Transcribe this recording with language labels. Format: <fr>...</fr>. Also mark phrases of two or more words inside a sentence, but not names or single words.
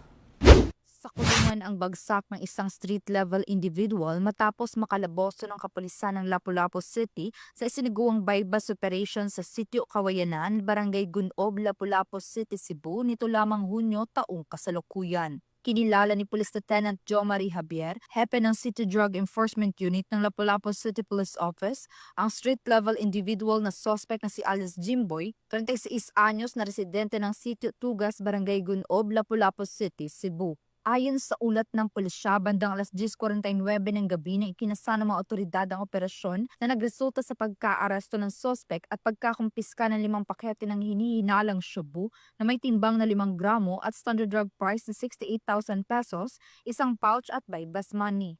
<tl>Sa kulungan ang bagsak ng isang</tl> <en>street-level individual</en> <tl>matapos makalaboso ng kapulisan ng Lapu-Lapu City sa isinagawang</tl> <en>bypass operation</en> <tl>sa Sitio Kawayanan, Barangay Gunob, Lapu-Lapu City, Cebu nito lamang Hunyo taong kasalukuyan. Kinilala ni Police Lieutenant Jo Marie Javier, hepe ng City Drug Enforcement Unit ng Lapu-Lapu City Police Office, ang</tl> <en>street-level individual</en> <tl>na suspect na si Alice Jimboy, 36 anyos na residente ng Sitio Tugas, Barangay Gunob, Lapu-Lapu City, Cebu. Ayon sa ulat ng pulisya, bandang alas 10:49 ng gabi na ikinasa ng mga otoridad ang operasyon na nagresulta sa pagka-aresto ng sospek at pagkakumpiska ng 5 pakete ng hinihinalang shabu na may timbang na 5 gramo at</tl> <en>standard drug price</en> <tl>na 68,000 pesos, isang pouch at</tl> <en>bypass money.</en>